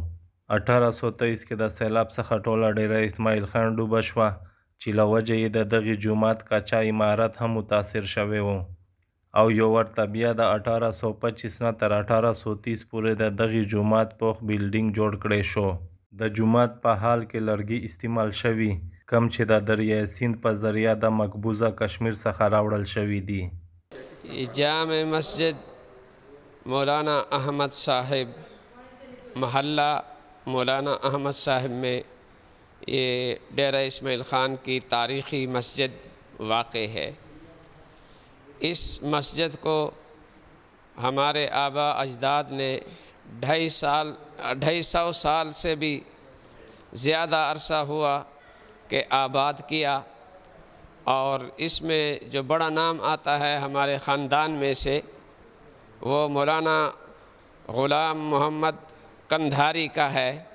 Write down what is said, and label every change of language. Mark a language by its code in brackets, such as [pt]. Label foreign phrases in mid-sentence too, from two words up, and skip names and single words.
[ps] 1823 کې د سیلاب څخه ټوله ډیره اسماعیل خان ډوبه شوه، چې له وجې یې د دغې جومات کچا عمارت هم متاثر شوی و، او یو ورته بیا د 1825 نه تر 1830 پورې د دغې جومات پوخ بلډینګ جوړ کړی شو. د جومات په حال کې لرګي استعمال شوي، کوم چې د دریای سیند په ذریعه د مقبوضه کشمیر څخه راوړل شوي دي. [ur] جامع مسجد مولانا احمد صاحب محلہ مولانا احمد صاحب میں یہ ڈیرہ اسماعیل خان کی تاریخی مسجد واقع ہے. اس مسجد کو ہمارے آبا اجداد نے 250 سال سے بھی زیادہ عرصہ ہوا کہ آباد کیا، اور اس میں جو بڑا نام آتا ہے ہمارے خاندان میں سے وہ مولانا غلام محمد قندھاری کا ہے،